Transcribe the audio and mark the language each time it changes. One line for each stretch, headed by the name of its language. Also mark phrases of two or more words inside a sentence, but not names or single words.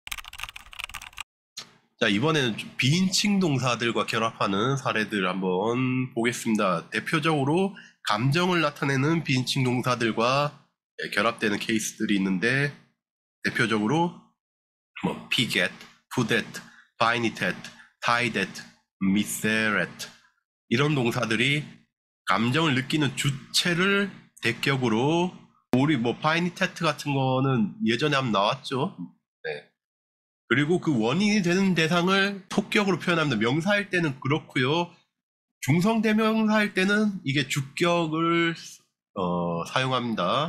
Korean: 자, 이번에는 비인칭 동사들과 결합하는 사례들 한번 보겠습니다. 대표적으로 감정을 나타내는 비인칭 동사들과 결합되는 케이스들이 있는데, 대표적으로 뭐
Latin: piget, pudet, binitet, tidet, miseret
Korean: 이런 동사들이 감정을 느끼는 주체를 대격으로, 우리 뭐 binitet 같은 거는 예전에 한번 나왔죠. 네. 그리고 그 원인이 되는 대상을 속격으로 표현합니다. 명사일 때는 그렇고요. 중성대명사일 때는 이게 주격을 사용합니다.